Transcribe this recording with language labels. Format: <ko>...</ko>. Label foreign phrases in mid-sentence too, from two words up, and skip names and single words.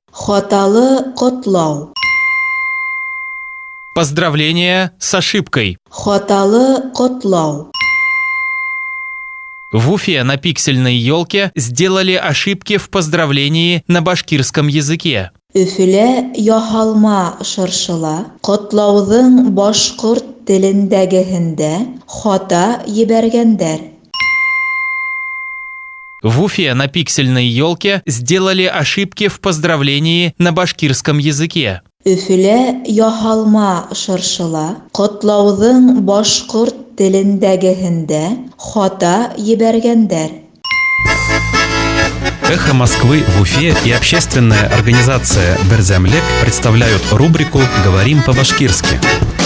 <ba>Хаталы котлау.</ba> <ru>Поздравления с ошибкой.</ru> <ba>Хаталы котлау.</ba> <ru>В Уфе на пиксельной елке сделали ошибки в поздравлении на башкирском языке.</ru> <ba>Өфіле яхалма шыршыла, котлауҙың башҡорт телендәгеһендә хата ебәргәндәр.</ba> <ru>В Уфе на пиксельной елке сделали ошибки в поздравлении на башкирском языке.</ru> <ba>Өфіле яхалма шыршыла, котлауҙың башҡорт телендәгеһендә хата ебәргәндәр.</ba> <ru>«Эхо Москвы» в Уфе и общественная организация «Берзямлек» представляют рубрику «Говорим по-башкирски».</ru>